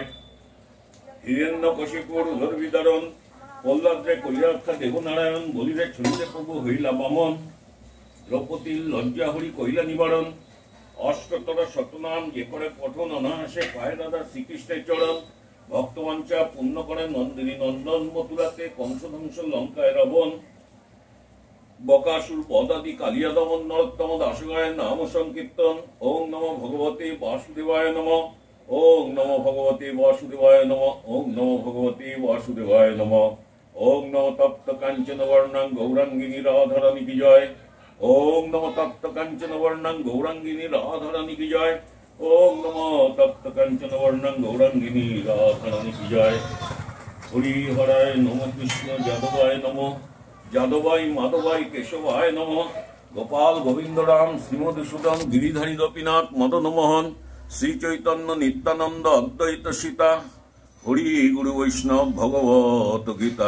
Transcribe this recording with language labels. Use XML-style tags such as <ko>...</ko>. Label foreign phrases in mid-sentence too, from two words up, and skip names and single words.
<bn>হিরণ্য কশিপুর উদর বিদারণ, প্রহ্লাদরে কৈরাক্ষা দেবনারায়ণ, বলিরে ছুরিতে প্রভু হইলা বামন, দ্রৌপদীর লজ্জা হরি কইলা নিবারণ, অষ্টতর শতনাম যে করে পঠন, অনায়াসে পায় দাদা শ্রীকৃষ্ণের চরণ, ভক্তবাঞ্ছা পূর্ণ করে নন্দিনী নন্দন, মথুরাতে কংসধ্বংস লঙ্কায় রাবণ, বকাসুর বদাদি কালিয়া দমন, নরোত্তম দাসগায় নাম সংকীর্তন,</bn> <sa>ওং নমো ভগবতে বাসুদেবায় নম, ওং নমো ভগবতে বাসুদেবায় নম, ওং নমো ভগবতে বাসুদেবায় নম, ওং নমো তপ্ত কাঞ্চন বর্ণাং গৌরাঙ্গিনী রাধারানী কি জয়, ওং নমো তপ্ত কাঞ্চন বর্ণাং গৌরাঙ্গিনী রাধারানী কি জয়, ওং নমো তপ্ত কাঞ্চন বর্ণাং গৌরাঙ্গিনী রাধারানী কি জয়।</sa> <bn>হরি হরায় নম, কৃষ্ণ যাদবায় নম, যাদবাই মাধবাই কেশবায় নম, গোপাল গোবিন্দ রাম শ্রীমধুসূদন গিরিধারী গোপীনাথ মদনমোহন, শ্রী চৈতন্য নিত্যানন্দ অদ্বৈত সীতা, হরি গুরু বৈষ্ণব ভগবত গীতা।</bn>